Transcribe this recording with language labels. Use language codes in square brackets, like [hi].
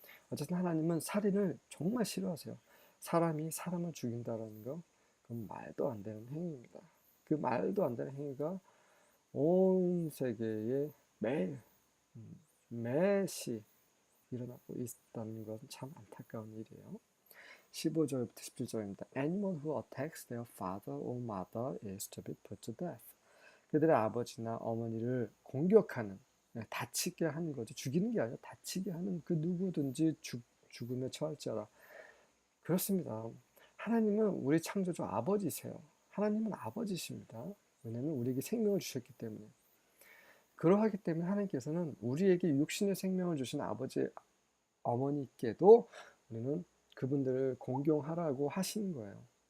[ko] 어쨌든 하나님은 살인을 정말 싫어하세요. 사람이 사람을 죽인다는 거 그건 말도 안 되는 행위입니다. 그 말도 안 되는 행위가 온 세계에 매일 매시 일어나고 있다는 것은 참 안타까운 일이에요. 15절부터 17절입니다. [en] Anyone who attacks their father or mother is to be put to death. [ko] 그들의 아버지나 어머니를 공격하는, 다치게 하는 거죠. 죽이는 게 아니라 다치게 하는 그 누구든지 죽음에 처할지어다. 그렇습니다. 하나님은 우리 창조주 아버지세요. 하나님은 아버지십니다. 왜냐하면 우리에게 생명을 주셨기 때문에. 그러하기 때문에 하나님께서는 우리에게 육신의 생명을 주신 아버지, 어머니께도 우리는 그분들을 공경하라고 하시는 거예요.